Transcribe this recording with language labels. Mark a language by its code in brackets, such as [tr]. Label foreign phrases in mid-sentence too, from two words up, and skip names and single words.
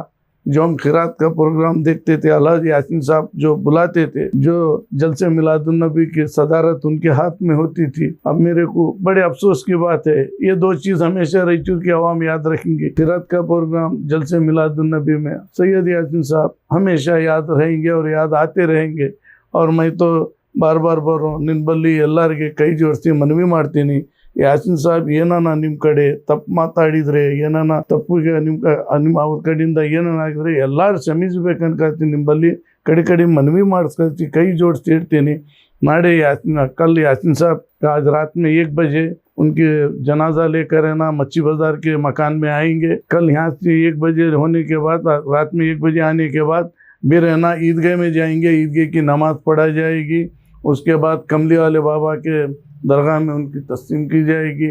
[hi] जो हम खिरात का प्रोग्राम देखते थे, अलहाज यासीन साहब जो बुलाते थे, जो जलसे मिलादुन्नबी की सदारत उनके हाथ में होती थी। अब मेरे को बड़े अफसोस की बात है, ये दो चीज़ हमेशा रायचूर की आवाम याद रखेंगे। खिरात का प्रोग्राम, जलसे मिलादुन्नबी में सैयद यासीन साहब हमेशा याद रहेंगे और याद आते रहेंगे। और मैं तो बार बार बोल रहा हूँ, [kn] निन्बल्ली ಎಲ್ಲರಿಗೆ ಕೈ ಜೋಡಿಸಿ ಮನವಿ ಮಾಡ್ತೀನಿ, ಯಾಸಿನ್ ಸಾಹೇಬ್ ಏನನ್ನ ನಿಮ್ಮ ಕಡೆ ತಪ್ಪು ಮಾತಾಡಿದರೆ, ಏನನ್ನ ತಪ್ಪಿಗೆ ನಿಮ್ಮ ಅವ್ರ ಕಡೆಯಿಂದ ಏನಾಗಿದ್ರೆ ಎಲ್ಲರೂ ಕ್ಷಮಿಸಬೇಕನ್ಕೊಳ್ತೀನಿ। ನಿಮ್ಮಲ್ಲಿ ಕಡೆ ಮನವಿ ಮಾಡಿಸ್ಕೊಳ್ತೀನಿ, ಕೈ ಜೋಡಿಸಿ ಇಡ್ತೀನಿ। [hi] नाड़े कल यासीन साहब का आज रात में 1 बजे उनके जनाजा लेकर है ना मच्छी बाज़ार के मकान में आएंगे। कल यहाँ से 1 बजे होने के बाद, रात में 1 बजे आने के बाद फिर है ना ईदगाह में जाएंगे, ईदगाह की नमाज़ पढ़ा जाएगी। उसके बाद कमली वाले बाबा के दरगाह में उनकी तस्लीम की जाएगी।